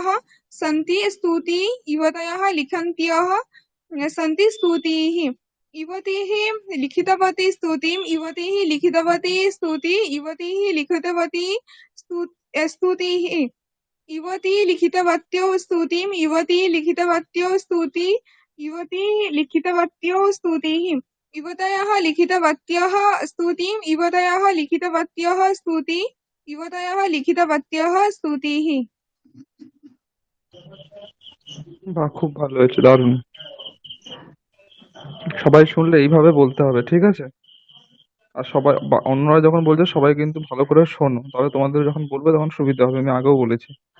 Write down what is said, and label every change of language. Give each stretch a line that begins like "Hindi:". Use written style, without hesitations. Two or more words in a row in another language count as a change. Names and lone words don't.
Sanskrit: सन्ति स्तुति, युवतयः लिखन्त्यः सन्ति स्तुतिः, युवतीः लिखितवती स्तुतिं, युवतीः लिखितवती स्तुति, युवतीः लिखितवती स्तुतिः, युवती लिखितवत्यो स्तुतिं, युवती लिखितवत्यो स्तुति, युवती लिखितवत्यो स्तुतिः, युवतयः लिखितवत्यः स्तुतिं, युवतयः लिखितवत्यः स्तुति, युवतयः लिखितवत्यः स्तुतिः।
Bangla: বাহ, খুব ভালো হয়েছে, দারুণ। সবাই শুনলে এইভাবে বলতে হবে, ঠিক আছে? আর সবাই অন্যরা যখন বলছে সবাই কিন্তু ভালো করে শোনো, তাহলে তোমাদের যখন বলবে তখন সুবিধা হবে, আমি আগেও বলেছি।